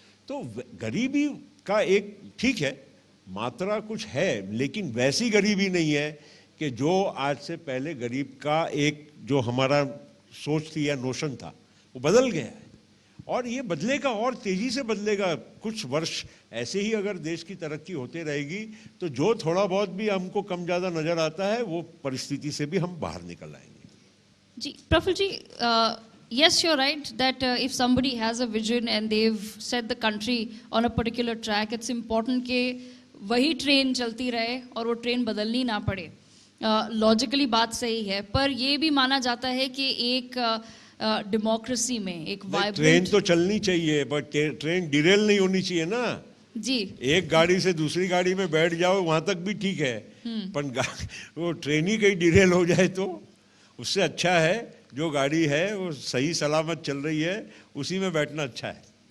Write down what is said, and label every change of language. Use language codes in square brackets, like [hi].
[hi] तो गरीबी का एक ठीक है मात्रा कुछ है, लेकिन वैसी गरीबी नहीं है कि जो आज से पहले गरीब का एक जो हमारा सोच थी या नोशन था वो बदल गया है, और ये बदलेगा और तेजी से बदलेगा। कुछ वर्ष ऐसे ही अगर देश की तरक्की होते रहेगी तो जो थोड़ा बहुत भी हमको कम ज़्यादा नज़र आता है वो परिस्थिति से भी हम बाहर निकल आएंगे। [en] जी, Praful ji, yes, you're right that if somebody has a vision and they've set the country on a particular track, it's important [hi] कि वही ट्रेन चलती रहे और वो ट्रेन बदलनी ना पड़े। लॉजिकली बात सही है, पर ये भी माना जाता है कि एक डेमोक्रेसी में एक वाइब्रेंट ट्रेन तो चलनी चाहिए, बट ट्रेन डिरेल नहीं होनी चाहिए ना जी। एक गाड़ी से दूसरी गाड़ी में बैठ जाओ वहां तक भी ठीक है, पर वो ट्रेन ही कहीं डिरेल हो जाए तो उससे अच्छा है जो गाड़ी है वो सही सलामत चल रही है उसी में बैठना अच्छा है।